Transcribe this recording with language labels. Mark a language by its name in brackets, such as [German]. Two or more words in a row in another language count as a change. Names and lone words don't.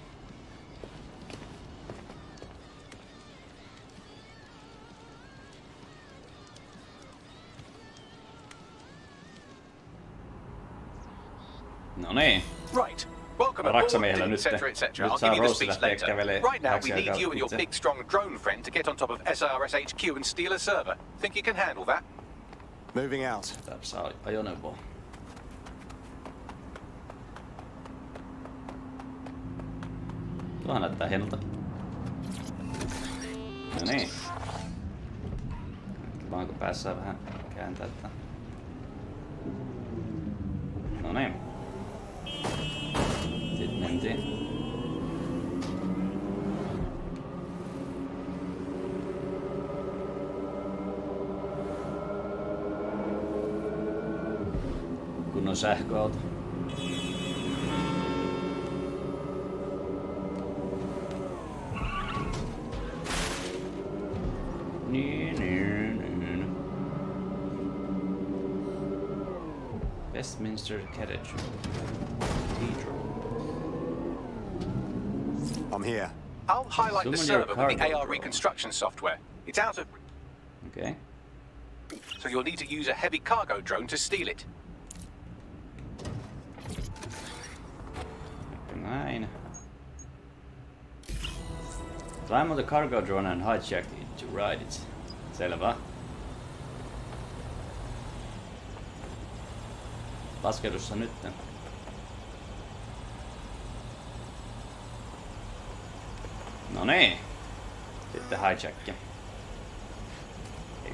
[Finnish] No niin. [English] Right. Welcome aboard, etc., etc. I'll give you the speech later. Right now, we need you and your big, strong drone friend to get on top of SRS HQ and steal a server. Think you can handle that? Moving out. [Finnish] Tässä on ajoneuvo. Tuohan näyttää hienolta. No niin. Vaan kun päässään vähän kääntää tätä. No niin. Sitten mentiin. Kunnon sähköauto. [English] Westminster Carriage. I'm here. I'll highlight the server with the AR reconstruction software. It's out of... Okay. So you'll need to use a heavy cargo drone to steal it. [Finnish] Näin. [English] Climb on the cargo drone and hijack it to ride it. [Finnish] Selvä. Lasketussa nyt. No niin. Sitten hijack.